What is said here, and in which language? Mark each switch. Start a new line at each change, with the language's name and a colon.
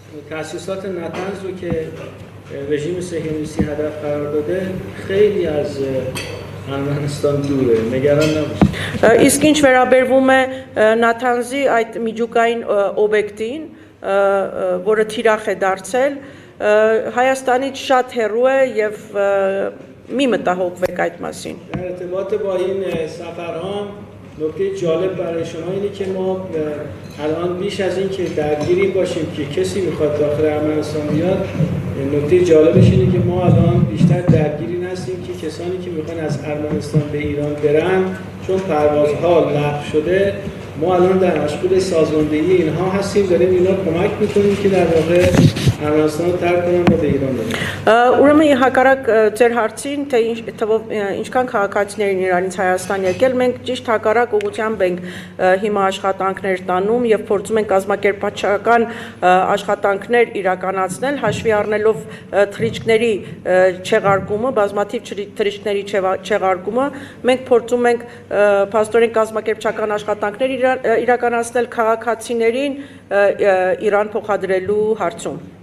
Persian: تأسیسات نطنز رو که رژیم صهیونیستی هدف قرار داده خیلی از ارمنستان دوره نگران نباشید
Armenian: Իսկ ինչ վերաբերվում է Նաթանզի այդ միջուկային օբյեկտին, որը թիրախ է դարձել, Հայաստանից շատ հեռու է եւ մի մտահոգվեք այդ մասին։
Persian: در ارتباط با این سفرها نکته جالب برای شما اینه که ما الان بیش از این که درگیری باشیم که کسی میخواد داخل ارمنستان بیاد نکته جالبش اینه که ما الان بیشتر درگیری نستیم که کسانی که میخوان از ارمنستان به ایران برن چون پروازها لغو شده ما الان در مشغول سازماندهی اینها هستیم داریم اینا کمک میکنیم که در واقع ارمنستان رو ترک کنن و به ایران برن
Armenian: Ուրեմն հակառակ ձեր հարցին, թե ինչքան քաղաքացիներ են Իրանից Հայաստան եկել, մենք ճիշտ հակառակ ուղղությամբ ենք հիմա աշխատանքներ տանում եւ փորձում ենք կազմակերպչական աշխատանքներ իրականացնել, հաշվի առնելով թռիչքների չեղարկումը, բազմաթիվ թռիչքների չեղարկումը, մենք փորձում ենք փաստորեն կազմակերպչական աշխատանքներ իրականացնել քաղաքացիներին Իրան փոխադրելու harcում